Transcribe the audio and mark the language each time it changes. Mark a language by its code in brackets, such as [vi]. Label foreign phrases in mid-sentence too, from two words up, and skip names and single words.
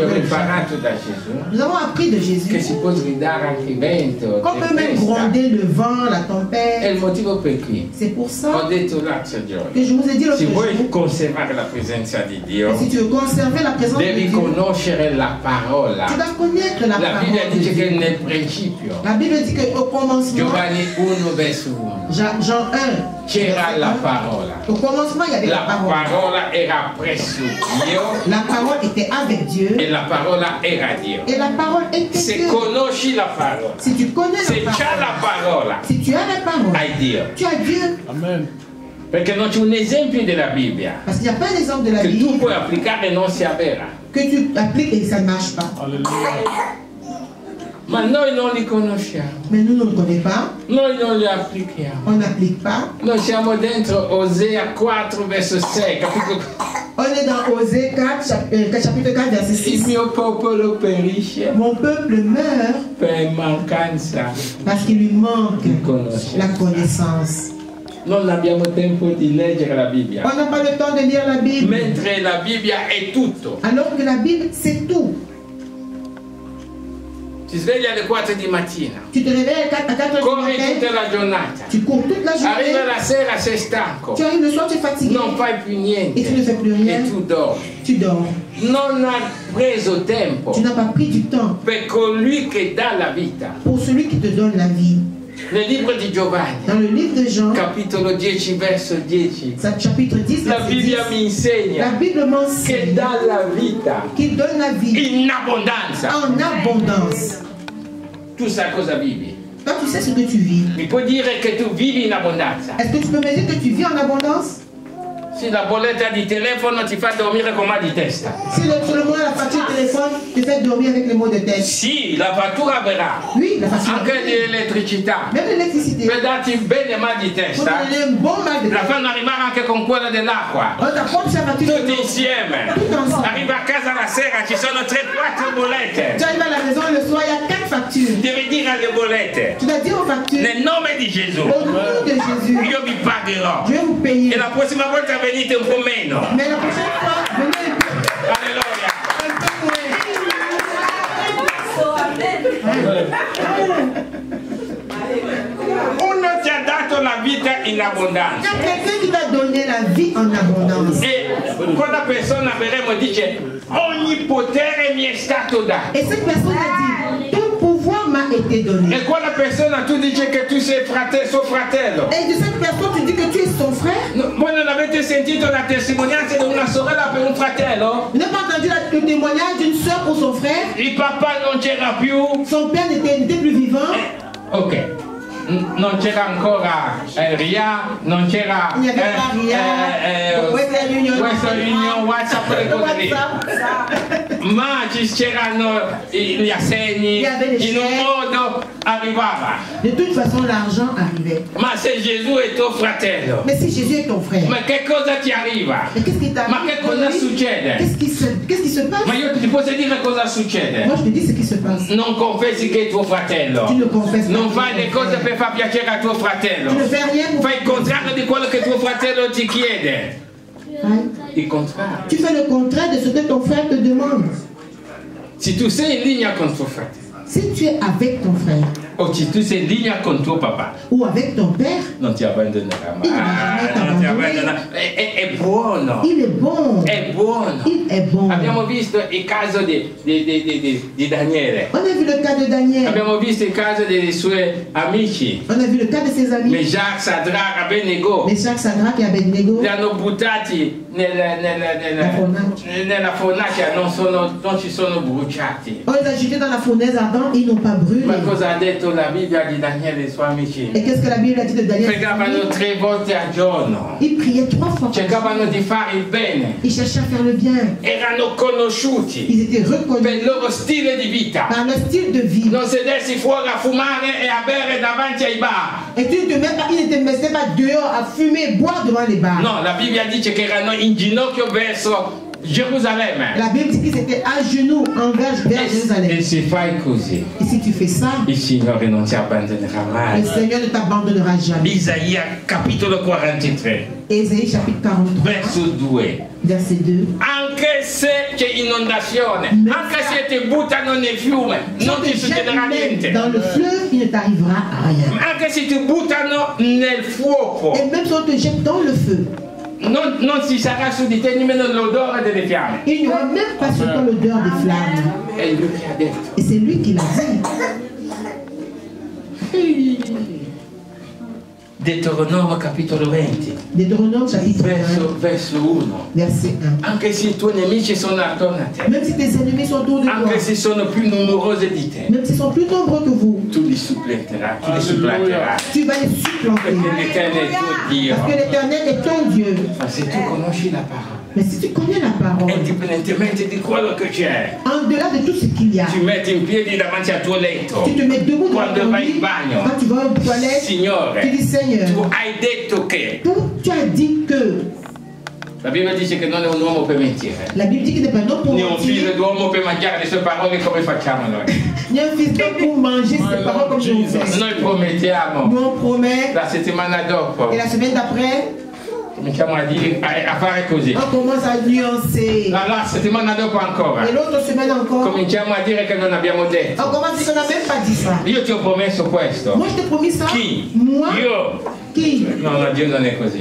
[it] Abbiamo [fr] fasse. [it] imparato da Gesù [fr] Nous avons appris de [it] che [fr] Jésus [it] si può sgridare anche il vento, [fr] qu'on peut même [it] tempesta. [fr] gronder le vent, la [it] È [fr] tempête. [it] il motivo per cui [fr] C'est pour [it] ho [fr] ça [it] detto l'altro giorno. [fr] que je vous ai dit l'autre [it] Se [fr] jour, [it] vuoi conservare la presenza di Dio, [fr] que si tu veux conserver la présence de [it] devi [fr] Dieu, [it] conoscere la parola. [fr] tu dois connaître la [it] La Bibbia [fr] parole de [it] dice che [fr] Dieu. [it] nel principio, [fr] La Bible dit qu'au commencement, [it] Giovanni 1 verso 1, [fr] Jean 1, [it] c'era [fr] verset [it] la [fr] 1, [it] parola. [fr] au commencement, il y avait la [it] La [fr] parole. [it] parola era presso Dio [fr] La parole était avec Dieu [it] e la parola era Dio. [fr] et la parole était [it] Se [fr] Dieu. [it] conosci la parola, [fr] Si tu connais [it] se [fr] la [it] c'ha la [fr] parole, [it] parola, [fr] si tu as la parole, [it] hai Dio. [fr] tu as Dieu. [it] Amen. Perché non c'è un esempio della Bibbia [fr] Parce qu'il n'y a pas d'exemple de la [it] che tu [fr] Bible [it] puoi applicare e non si avvera. [fr] que tu appliques et ça ne marche pas. Alléluia. [it] Ma noi non li conosciamo, [fr] Mais nous, on ne connaît pas, [it] noi non li applichiamo. [fr] on n'applique pas. [it] Noi siamo dentro Osea 4 verso 6, capito? [fr] On est dans Osée 4, chapitre 4, verset [it] Il [fr] 6. [it] mio popolo perisce [fr] Mon peuple meurt [it] per mancanza. [fr] parce qu'il lui manque [it] Conoscenza. [fr] la connaissance. [it] Non abbiamo tempo di leggere la Bibbia, [fr] On n'a pas le temps de lire la Bible, [it] mentre la Bibbia è tutto. [fr] alors que la Bible, c'est tout. [it] Ti svegli alle 4 di mattina, [fr] Tu te réveilles à 4 heures du [it] corri [fr] matin, [it] tutta la giornata, [fr] tu cours toute la journée, [it] arriva la sera, sei stanco, [fr] tu arrives le soir, tu es fatigué, [it] non fai più niente [fr] et tu ne fais plus rien, [it] e tu dormi. [fr] tu dors. [it] Non ha preso tempo [fr] Tu n'as pas pris du temps [it] per colui che dà la vita. [fr] pour celui qui te donne la vie. [it] Nel libro di Giovanni, [fr] Dans le livre de Jean, [it] capitolo 10, verso 10, [fr] chapitre 10, [it] la [fr] verset 10, [it] Bibbia mi [fr] la [it] insegna [fr] Bible [it] che [fr] m'enseigne [it] dà la vita [fr] qu'il donne la vie [it] in abbondanza. [fr] en abondance. [it] Tu sai cosa vivi? [fr] Toi, tu sais ce que tu vis. [it] Mi puoi dire che tu vivi in abbondanza? [fr] Est-ce que tu peux me dire que tu vis en abondance? [it] Se la bolletta di telefono ti fa dormire con mal di testa. [fr] Si sur le mois, la facture de téléphone te fait dormir avec les maux de tête. [it] Sì, la fattura verrà. [fr] Oui, la facture. [it] Anche di elettricità. [fr] Même l'électricité. [it] Per darti bene mal di [fr] Pour te [it] testa. [fr] donner un bon mal de [it] La [fr] tête. [it] fanno arrivare anche con quella dell'acqua. [fr] On t'apporte sa facture de [it] Tutti [fr] l'eau. [it] insieme. [fr] Tout ensemble. [it] Arriva a casa la sera, ci sono 3-4 bollette. [fr] Tu arrives à la maison le soir, il y a 4 factures. [it] Devi dire alle bollette, [fr] Tu dois dire aux factures, [it] nel nome di Gesù, [fr] au nom de Jésus, [it] io vi pagherò. [fr] je vais vous payer. [it] E la prossima volta venite un po' meno. [fr] Mais la prochaine fois, venez [it] Alleluia. [fr] un peu moins. [it] Uno ti ha dato la vita in [fr] Il y [it] abbondanza. [fr] a quelqu'un qui t'a donné la vie en abondance. [it] E quella persona verremo dice, ogni potere mi è stato dato. [fr] Et cette personne a dit, tout pouvoir m'a été donné. [it] E quella persona tu dici che tu sei suo fratello. [fr] Et de cette personne, tu dis que tu es son frère. [it] No, voi non avete sentito la testimonianza di una sorella per un fratello? [fr] Vous n'avez pas entendu le témoignage d'une soeur pour son frère. [it] Il papà non c'era più. [fr] Son père n'était plus vivant. [it] Ok. Non c'era ancora Ria, non c'era [fr] Il n'y avait pas rien. [it] Western Union. [fr] Western Union, [it] WhatsApp, quelle cose lì. [fr] WhatsApp. [it] Ma c'erano gli assegni, [fr] Il y avait les [it] in un [fr] chèques. [it] modo arrivava. [fr] De toute façon, l'argent arrivait. [it] Ma se Gesù è tuo fratello, [fr] Mais si Jésus est ton frère, [it] ma che cosa ti arriva? [fr] mais qu'est-ce qui t'arrive? [it] Ma che cosa succede? [fr] Qu'est-ce qui se passe? [it] Ma io ti posso dire cosa succede? [fr] Moi, je te dis ce qui se passe. [it] Non confessi che è tuo fratello. [fr] Tu ne confesses pas. [it] Non fai le cose per far piacere a tuo fratello. [fr] Tu ne fais rien pour [it] Fai il contrario di quello che tuo fratello ti chiede. [fr] Hein? [it] Il contrario. [fr] Tu fais le contraire de ce que ton frère te demande. [it] Se tu sei in linea con tuo fratello, [fr] Si tu es avec ton frère [it] o se tu sei in linea con tuo papà, [fr] ou avec ton père, [it] non ti abbandonerà mai. Il non ti Non ti abbandonerà. abbandonerà. È buono. [fr] il est bon. [it] È buono. [fr] Il est bon. [it] Abbiamo visto il caso di Daniele. [fr] On a vu le cas de Daniel. [it] Abbiamo visto il caso dei suoi amici. [fr] On a vu le cas de ses amis. [it] Meshach, Sadrach, Abednego. [fr] Meshach, Sadrach et Abednego. [it] Li hanno buttati nella fornace, non ci sono bruciati. [fr] On les a jetés dans la fournaise ardente et ils n'ont pas brûlé. [it] Ma cosa ha detto detto la Bibbia di Daniele e i suoi amici? [fr] Et qu'est-ce que la Bible a dit de Daniel? [it] Pregavano 3 volte al giorno. [fr] Il priait 3 fois par jour. [it] Cercavano di fare il bene. [fr] Il cherchait à faire le bien. [it] Erano conosciuti [fr] Ils étaient reconnus [it] per il loro stile di vita. [fr] par leur style de vie. [it] Non sedersi fuori a fumare e a bere davanti ai bar. [fr] Et tu ne te mets pas, ils ne te mettaient pas dehors à fumer et boire devant les bars. [it] No, la Bibbia dice che erano in ginocchio verso Gerusalemme. [fr] La Bible dit qu'ils étaient à genoux envers vers Jérusalem. [it] E se fai così, [fr] Et si tu fais ça, [it] il Signore non ti abbandonerà [fr] le [it] mai. [fr] Seigneur ne t'abandonnera jamais. [it] Isaia capitolo 43, [fr] Ésaïe chapitre 43, [it] verso 2. [fr] verset 2. [it] Anche se c'è inondazione, anche se ti buttano nel fiume, non ti succederà niente. [fr] Dans le fleuve, il ne t'arrivera rien. [it] Anche se ti buttano nel fuoco, [fr] Et même si on te jette dans le feu, [it] non ci sarà su di te nemmeno l'odore delle fiamme. [fr] il n'y aura même pas sur toi l'odeur des flammes. [it] È lui che ha detto. [fr] Et c'est lui qui l'a dit. [it] Deuteronomio capitolo 20, [fr] Deutéronome chapitre 1, [it] verso 1. [fr] verset 1. [it] Anche se i tuoi nemici sono attorno a te, [fr] Même si tes ennemis sont autour de toi, [it] anche se sono più numerosi di te, [fr] même s'ils sont plus nombreux que vous, [it] tu li supplanterai, tu li supplanterai. [fr] tu vas les supplanter. [it] Perché l'Eterno è il tuo Dio. [fr] Parce que l'Éternel est ton Dieu. [it] Ma se tu conosci la parola, [fr] Mais si tu connais la parole, [it] indipendentemente di quello che c'è, [fr] en-delà de tout ce qu'il y a, [it] ti metti in piedi davanti al tuo letto. [fr] tu te mets debout dans [it] Quando [fr] ton [it] vai in [fr] lit, [it] bagno, [fr] quand tu vas aux toilettes, [it] Signore, [fr] tu dis Seigneur, [it] tu hai detto che [fr] tu as dit que, [it] la Bibbia dice che non è un uomo per mentire, [fr] la Bible dit qu'il n'est pas un homme pour [it] né un figlio [fr] mentir, [it] d'uomo per mangiare le sue parole come facciamo noi. [fr] ni un fils d'homme pour manger ses paroles comme nous faisons. [it] Noi promettiamo [fr] Nous on promet, [it] la settimana dopo, [fr] et la semaine d'après, [it] cominciamo a fare così. [fr] on commence à nuancer. [it] La settimana dopo ancora, [fr] Et l'autre semaine encore, [it] cominciamo a dire che non abbiamo [fr] on [it] detto. [fr] commence à dire qu'on n'a même pas dit ça. [it] Io ti ho promesso questo. [fr] Moi je t'ai promis ça. [it] Chi? [fr] Moi, [it] Io? [fr] qui? [it] No, Dio non è così.